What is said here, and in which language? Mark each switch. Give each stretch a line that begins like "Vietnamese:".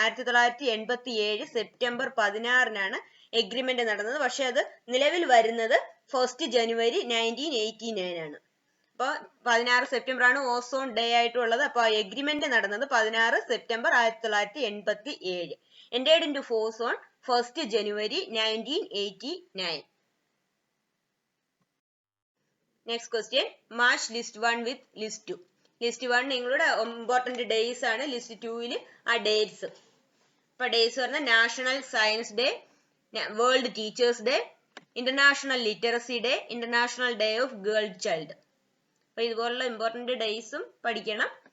Malayalam: 1987 September 16 agreement നടന്നത്. പക്ഷെ അത് നിലവിൽ വരുന്നത് 1 ജനുവരി 1989 ആണ്. അപ്പൊ 16 സെപ്റ്റംബർ ആണ് ഓസോൺ ഡേ ആയിട്ടുള്ളത്. അപ്പൊ എഗ്രിമെന്റ് നടന്നത് 16 September 1987.
English: entered into force on 1 January 1989. Next question, match list 1 with list 2.
Malayalam: List 1 നിങ്ങളുടെ ഇമ്പോർട്ടന്റ് ഡേയ്സ് ആണ്. ലിസ്റ്റ് 2 ആ ഡേറ്റ്സ്. ഇപ്പൊ ഡേയ്സ് പറഞ്ഞാൽ national science day, world teachers day, international literacy day, international day of girl child. അപ്പൊ ഇതുപോലുള്ള important ഡേയ്സും പഠിക്കണം.